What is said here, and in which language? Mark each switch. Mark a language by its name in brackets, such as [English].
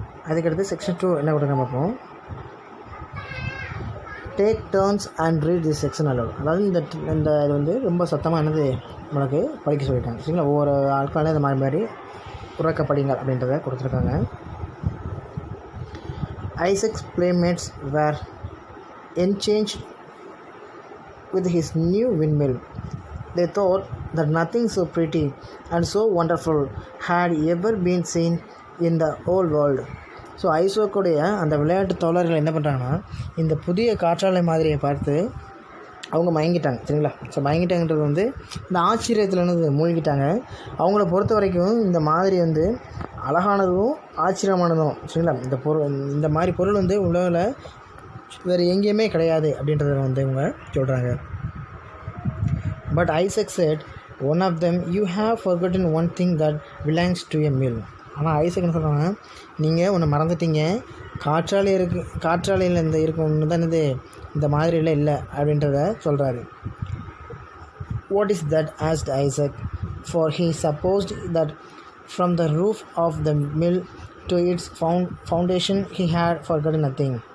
[Tamil] அதுக்கடுத்து செக்ஷன் 2 என்ன கொடுக்க பார்ப்போம். [English] Take turns and read this section aloud. [Tamil] அதாவது இந்த இது வந்து ரொம்ப சத்தமாக என்னது நம்மளுக்கு படிக்க சொல்லியிருக்காங்க சரிங்களா. ஒவ்வொரு ஆட்களும் இந்த மாதிரி உறக்க படிங்க அப்படின்றத கொடுத்துருக்காங்க. [English] Isaac's playmates were enchanted with his new windmill. They thought that nothing so pretty and so wonderful had ever been seen in the whole world. [Tamil] So ஐசோக்குடைய அந்த விளையாட்டு தோழர்கள் என்ன பண்ணுறாங்கன்னா இந்த புதிய காற்றாலை மாதிரியை பார்த்து அவங்க மயங்கிட்டாங்க சரிங்களா. ஸோ மயங்கிட்டாங்கன்றது வந்து இந்த ஆச்சரியத்தில் என்னது மூழ்கிட்டாங்க. அவங்கள பொறுத்த வரைக்கும் இந்த மாதிரி வந்து அழகானதும் ஆச்சரியமானதும் சரிங்களா. இந்த மாதிரி பொருள் வந்து உலகில் வேறு எங்கேயுமே கிடையாது அப்படின்றத வந்து இவங்க சொல்கிறாங்க. [English] But Isaac said, one of them, you have forgotten one thing that belongs to a mill. [Tamil] ஆனால் ஐசக் என்ன சொல்கிறாங்க, நீங்கள் ஒன்று மறந்துட்டீங்க, காற்றாலையில் இந்த இருக்கும் ஒன்று தான் இந்த மாதிரியில் இல்லை அப்படின்றத சொல்கிறாரு. [English] What is that? asked Isaac, for he supposed that from the roof of the mill to its foundation he had forgotten nothing.